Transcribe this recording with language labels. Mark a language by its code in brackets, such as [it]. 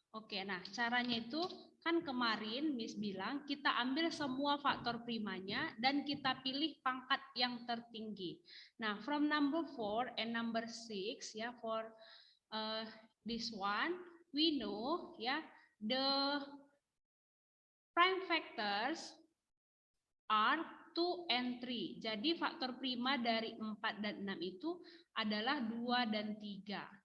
[id] Oke, nah caranya itu kan kemarin Miss bilang kita ambil semua faktor primanya dan kita pilih pangkat yang tertinggi. [en] Nah, from number 4 and number 6 ya, for this one we know ya, the prime factors are 2 and 3. [id] Jadi faktor prima dari 4 dan 6 itu adalah 2 dan 3.